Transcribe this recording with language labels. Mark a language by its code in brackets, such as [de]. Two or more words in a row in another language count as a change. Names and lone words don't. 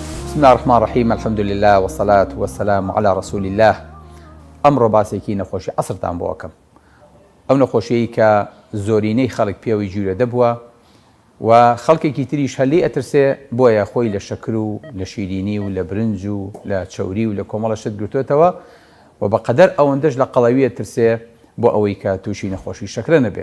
[ar] بسم الله الرحمن الرحيم الحمد لله والصلاة والسلام على رسول الله. [ckb] ئەمڕۆ باسێکی نەخۆشی عەسرتان بۆ ئەکەم. ئەو نەخۆشیەی کە زۆرینەی خەڵک پێوەی گوێرە دەبووە و خەڵکێکی تریش هەلێ ئەترسێ بۆیە خۆی لە شەکر و لە شیرینی و لە برنج و لە چەوری و لە کۆمەڵە شت گرتوێتەوە و بەقەدەر ئەوەندەش لە قەڵەویە ترسێ بۆ ئەوەی کە تووشی نەخۆشی شەکرە نەبێ.